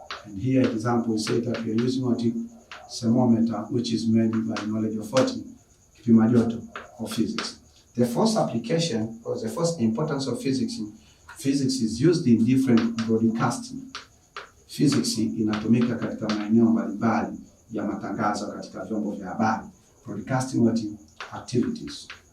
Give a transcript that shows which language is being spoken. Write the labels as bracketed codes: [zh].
[en] And here example we say that we are using what? Thermometer, which is made by knowledge of what? [sw] Kipima joto [en] of physics. The first application, or the first importance of physics is used in different broadcasting. [sw] Physics inatumika katika maeneo mbalimbali ya matangazo katika vyombo vya habari. [en] Broadcasting activities.